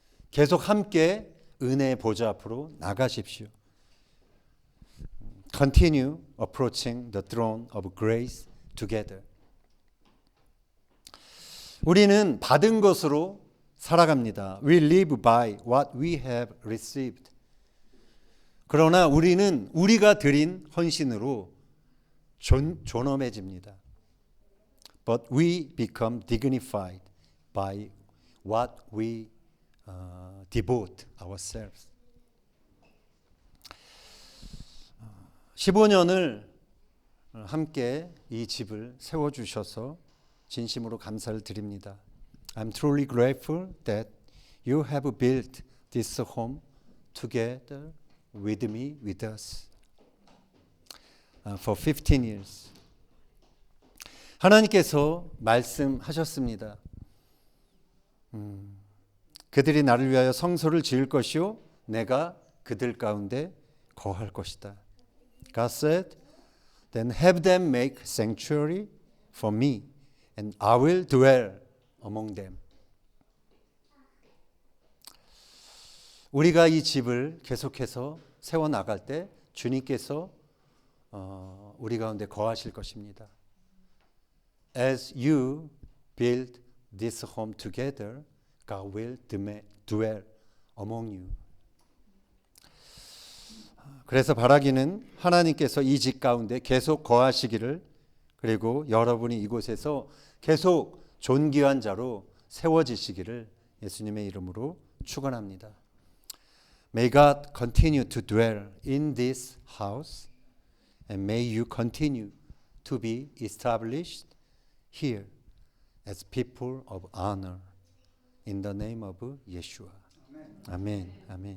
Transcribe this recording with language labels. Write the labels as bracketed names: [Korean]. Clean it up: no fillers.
[Korean] 계속 함께 은혜의 보좌 앞으로 나가십시오. [English] Continue approaching the throne of grace together. [Korean] 우리는 받은 것으로 살아갑니다. [English] We live by what we have received. [Korean] 그러나 우리는 우리가 드린 헌신으로 존엄해집니다. [English] But we become dignified by what we devote ourselves. [Korean] 15년을 함께 이 집을 세워주셔서 진심으로 감사를 드립니다. [English] I'm truly grateful that you have built this home together with me, with us, for 15 years. [Korean] 하나님께서 말씀하셨습니다. 그들이 나를 위하여 성소를 지을 것이요 내가 그들 가운데 거할 것이다. [English] God said, then have them make sanctuary for me, and I will dwell among them. [Korean] 우리가 이 집을 계속해서 세워나갈 때 주님께서 우리 가운데 거하실 것입니다. [English] As you build this home together, God will dwell among you. [Korean] 그래서 바라기는 하나님께서 이 집 가운데 계속 거하시기를, 그리고 여러분이 이곳에서 계속 존귀한 자로 세워지시기를 예수님의 이름으로 축원합니다. [English] May God continue to dwell in this house, and may you continue to be established here as people of honor. In the name of Yeshua. Amen. Amen.